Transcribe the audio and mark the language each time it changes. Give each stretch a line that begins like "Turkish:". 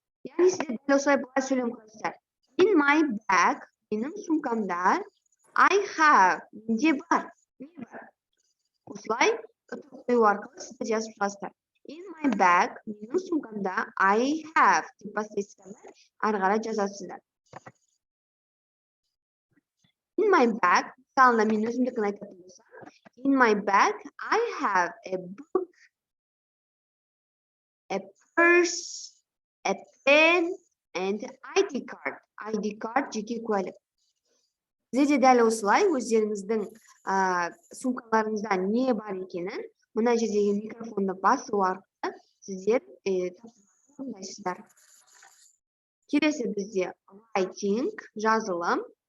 Kazakh: Яғни сіздер дәл осылай бұлай сөйлем қойсыздар.
English: In my bag,
Kazakh: менің сумкамда,
English: I have,
Kazakh: менде бар, не бар? Осылай үтір қою арқылы сіздер жазып шығасыздар.
English: In my bag,
Kazakh: менің сумкамда,
English: I have,
Kazakh: деп бастайсыздар, ары қарай жазасыздар.
English: In my bag,
Kazakh: мысалында мен өзімдікін айтатын болсам,
English: in my bag, I have a book, a purse, a pen, and ID card.
Kazakh: ID card, жеке куәлік. Сізде дәл осылай өздеріңіздің сумкаларыңызда не бар екенін, мына жердегі микрофонды басу арқылы сіздер тапсырмайсыздар. Келесі бізде writing, жазылым.